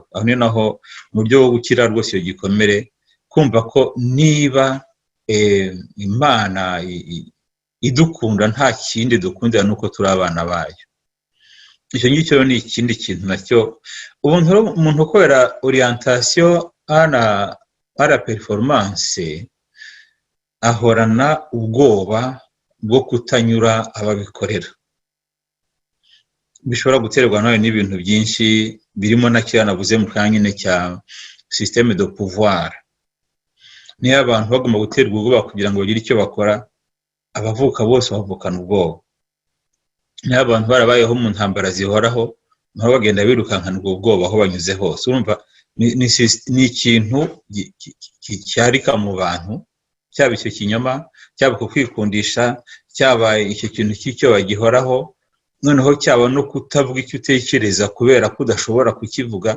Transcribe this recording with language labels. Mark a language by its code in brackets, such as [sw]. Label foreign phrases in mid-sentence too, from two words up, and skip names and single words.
[rw] Aho ni naho mu buryo bwo gukira rwose iyo gikomere, kumva ko niba Imana idukunda nta kindi dukundira nuko turi abana bayo. Icyo ngicyo ni ikindi kintu nacyo. Umuntu ukorera [fr] orientation à la performance [rw] ahorana ubwoba bwo kutanyura ababikorera. Bishobora guterwa nawe n'ibintu byinshi, birimo na cyo navuze mu kanya cya [fr] système de pouvoir. [rw] Niyo abantu bagomba guterwa ubwoba kugira ngo bagire icyo bakora, abavuka bose bavukana ubwoba. Niyo abantu barabayeho mu ntambara zihoraho, naho bagenda birukankana ubwo bwoba aho banyuze hose. Urumva ni ikintu cyarika mu bantu, cyaba icyo kinyoma, cyaba ku kwikundisha, cyaba icyo kintu cy'icyo bagihoraho, noneho cyaba no kutavuga icyo utekereza kubera ko udashobora kukivuga.